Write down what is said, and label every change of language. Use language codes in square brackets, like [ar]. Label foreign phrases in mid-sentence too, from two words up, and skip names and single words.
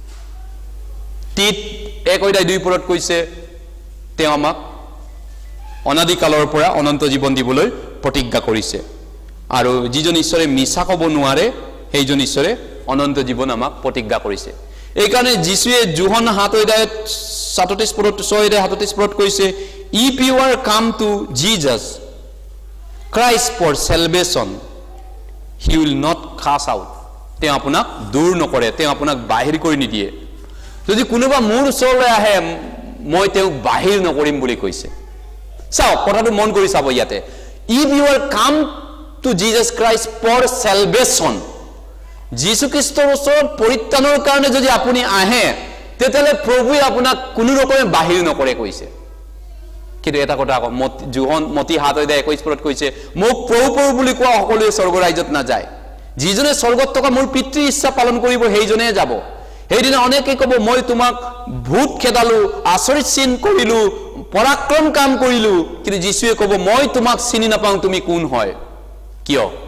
[as] তিত 1:2 পৰত কৈছে তেওঁ আমাক অনাদি কালৰ পৰা অনন্ত জীৱন দিবলৈ প্ৰতিজ্ঞা কৰিছে আৰু যিজন ঈশ্বৰে মিছা ক'ব নোৱাৰে সেইজন ঈশ্বৰে অনন্ত জীৱন আমাক প্ৰতিজ্ঞা কৰিছে এই কাৰণে যীশুৱে যোহন 7:37 পৰত 6:37 পৰত কৈছে [en] if you are come to Jesus Christ for salvation he will not cast out [as] তেওঁ আপোনাক দূৰ নকৰে তেওঁ আপোনাক বাহিৰ কৰি নিদিয়ে যদি কোনোবা মোৰ ওচৰলৈ আহে মই তেওঁক বাহিৰ নকৰিম বুলি কৈছে চাও কথাটো মন কৰি চাব ইয়াতে [en] if you are come to Jesus Christ for salvation [as] যীশু খ্ৰীষ্টৰ ওচৰত পৰিত্ৰাণৰ কাৰণে যদি আপুনি আহে তেতিয়ালে প্ৰভুৱে আপোনাক কোনো ৰকমে বাহিৰ নকৰে কৈছে কিন্তু এটা কথা আকৌ যোহন মতি 7:21 পৰত কৈছে মোক প্ৰভু প্ৰভু বুলি কোৱা সকলোৱে স্বৰ্গ ৰাজ্যত না যায় যিজনে স্বৰ্গত থকা মোৰ পিতৃৰ ইচ্ছা পালন কৰিব সেইজনে যাব সেইদিনা অনেকে ক'ব মই তোমাক ভূত খেদালো আচৰিত চিন কৰিলো পৰাক্ৰম কাম কৰিলো কিন্তু যীশুৱে ক'ব মই তোমাক চিনি নাপাওঁ তুমি কোন হয় কিয়